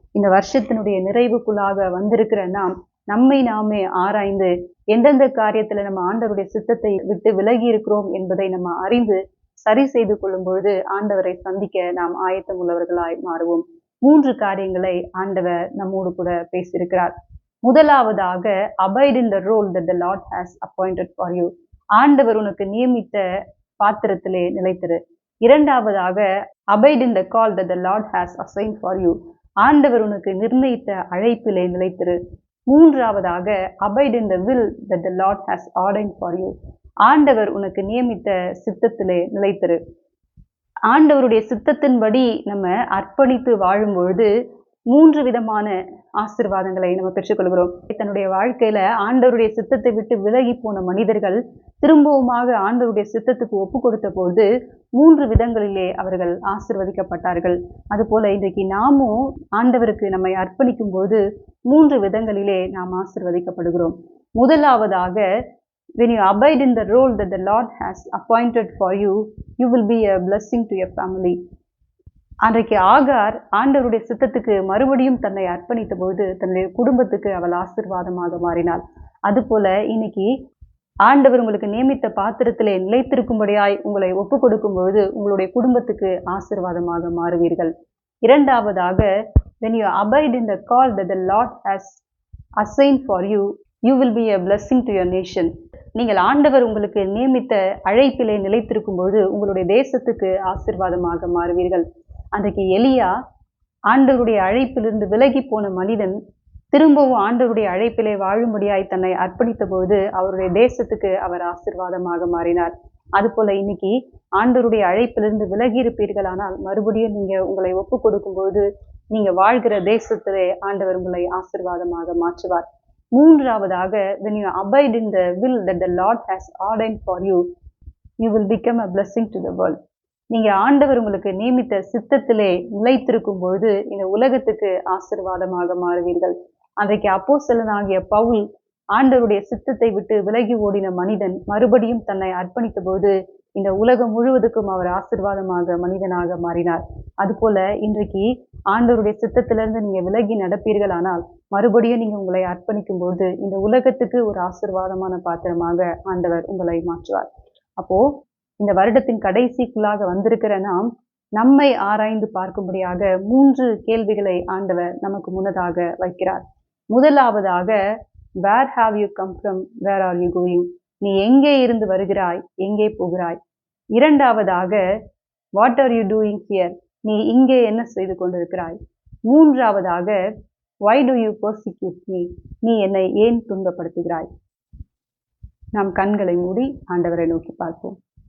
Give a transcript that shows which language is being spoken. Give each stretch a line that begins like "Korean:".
Tamil: இந்த வருஷத்தினுடைய நிறைவுக்குள்ளாக வந்திருக்கிற நாம் நம்மை நாமே ஆராய்ந்து எந்தெந்த காரியத்துல நம்ம ஆண்டவருடைய சித்தத்தை விட்டு விலகி இருக்கிறோம் என்பதை நம்ம அறிந்து சரி செய்து கொள்ளும் பொழுது ஆண்டவரை சந்திக்க நாம் ஆயத்தம் உள்ளவர்களாய் மாறுவோம். 3 காரியங்களை ஆண்டவர் நம்மோடு கூட பேசியிருக்கிறார். முதலாவதாக,
English: abide in the role that the Lord has appointed for you.
Tamil: ஆண்டவர் உனக்கு நியமித்த பாத்திரத்திலே நிலைத்திரு. இரண்டாவதாக
English: abide in the call that the Lord has assigned for you.
Tamil: ஆண்டவர் உனக்கு நிர்ணயித்த அழைப்பிலே நிலைத்திரு. மூன்றாவதாக
English: abide in the will that the Lord has ordained for you.
Tamil: ஆண்டவர் உனக்கு நியமித்த சித்தத்திலே நிலைத்திரு. ஆண்டவருடைய சித்தத்தின்படி நம்ம அர்ப்பணித்து வாழும் பொழுது 3 விதமான ஆசீர்வாதங்களை நம்ம பெற்றுக்கொள்கிறோம். தன்னுடைய வாழ்க்கையில ஆண்டவருடைய சித்தத்தை விட்டு விலகி போன மனிதர்கள் திரும்பவுமாக ஆண்டவருடைய சித்தத்துக்கு ஒப்பு கொடுத்த போது 3 விதங்களிலே அவர்கள் ஆசீர்வதிக்கப்பட்டார்கள். அதுபோல இன்றைக்கு நாமும் ஆண்டவருக்கு நம்மை அர்ப்பணிக்கும் போது 3 விதங்களிலே நாம் ஆசீர்வதிக்கப்படுகிறோம். முதலாவதாக,
English: when you abide in the role that the Lord has appointed for you, you will be a blessing to your family.
Tamil: அன்றைக்கு ஆகார் ஆண்டவருடைய சித்தத்துக்கு மறுபடியும் தன்னை அர்ப்பணித்த போது தன்னுடைய குடும்பத்துக்கு அவள் ஆசீர்வாதமாக மாறினாள். அதுபோல இன்னைக்கு ஆண்டவர் உங்களுக்கு நியமித்த பாத்திரத்திலே நிலைத்திருக்கும்படியாய் உங்களை ஒப்பு கொடுக்கும் பொழுது உங்களுடைய குடும்பத்துக்கு ஆசீர்வாதமாக மாறுவீர்கள். இரண்டாவதாக,
English: when you abide in the call that the Lord has assigned for you, you will be a blessing to your nation.
Tamil: நீங்கள் ஆண்டவர் உங்களுக்கு நியமித்த அழைப்பிலே நிலைத்திருக்கும் பொழுது உங்களுடைய தேசத்துக்கு ஆசீர்வாதமாக மாறுவீர்கள். அன்றைக்கு எலியா ஆண்டவருடைய அழைப்பிலிருந்து விலகி போன மனிதன் திரும்பவும் ஆண்டவருடைய அழைப்பிலே வாழும்படியாய் தன்னை அர்ப்பணித்த பொழுது அவருடைய தேசத்துக்கு அவர் ஆசீர்வாதமாக மாறினார். அதுபோல இன்னைக்கு ஆண்டவருடைய அழைப்பிலிருந்து விலகி இருப்பீர்களானால் மறுபடியும் நீங்க உங்களை ஒப்பு கொடுக்கும் பொழுது நீங்க வாழ்கிற தேசத்திலே ஆண்டவர் உங்களை ஆசீர்வாதமாக மாற்றுவார். மூன்றாவதாக,
English: when you abide in the will that the Lord has ordained for you, you will become a blessing to the world.
Tamil: நீங்க ஆண்டவர் உங்களுக்கு நியமித்த சித்தத்திலே நிலைத்திருக்கும் பொழுது இந்த உலகத்துக்கு ஆசீர்வாதமாக மாறுவீர்கள். அன்றைக்கு அப்போஸ்தலனாகிய பவுல் ஆண்டவருடைய சித்தத்தை விட்டு விலகி ஓடின மனிதன் மறுபடியும் தன்னை அர்ப்பணித்த போது இந்த உலகம் முழுவதுக்கும் அவர் ஆசீர்வாதமாக மனிதனாக மாறினார். அதுபோல இன்றைக்கு ஆண்டவருடைய சித்தத்திலிருந்து நீங்க விலகி நடப்பீர்களானால் மறுபடியும் நீங்க உங்களை அர்ப்பணிக்கும் போது இந்த உலகத்துக்கு ஒரு ஆசீர்வாதமான பாத்திரமாக ஆண்டவர் உங்களை மாற்றுவார். அப்போ இந்த வருடத்தின் கடைசிக்குள்ளாக வந்திருக்கிற நாம் நம்மை ஆராய்ந்து பார்க்கும்படியாக 3 கேள்விகளை ஆண்டவர் நமக்கு முன்னதாக வைக்கிறார். முதலாவதாக,
English: where have you come from, where are you going?
Tamil: நீ எங்கே இருந்து வருகிறாய், எங்கே போகிறாய்? இரண்டாவதாக,
English: what are you doing here?
Tamil: நீ இங்கே என்ன செய்து கொண்டிருக்கிறாய்? மூன்றாவதாக,
English: why do you persecute me?
Tamil: நீ என்னை ஏன் துன்பப்படுத்துகிறாய்? நாம் கண்களை மூடி ஆண்டவரை நோக்கி பார்ப்போம்.